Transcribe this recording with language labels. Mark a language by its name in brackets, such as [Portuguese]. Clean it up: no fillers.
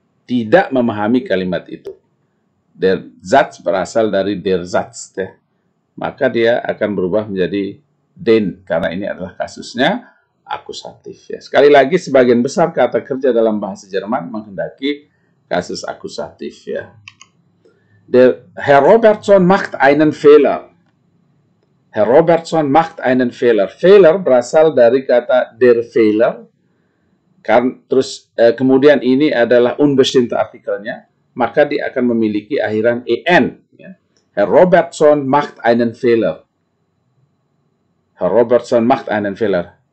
[Indonesian] Tidak memahami kalimat itu. Der Satz berasal dari der Satz. Ya. Maka dia akan berubah menjadi den, karena ini adalah kasusnya akusatif. Ya. Sekali lagi, sebagian besar kata kerja dalam bahasa Jerman menghendaki kasus akusatif. Ya. [German] Der Herr Robertson macht einen Fehler. Herr Robertson macht einen Fehler. [Indonesian] Fehler berasal dari kata der Fehler. Terus kemudian ini adalah unbestimmte artikelnya, maka dia akan memiliki akhiran en. Ya. [German] Herr Robertson macht einen Fehler. Herr Robertson macht einen Fehler.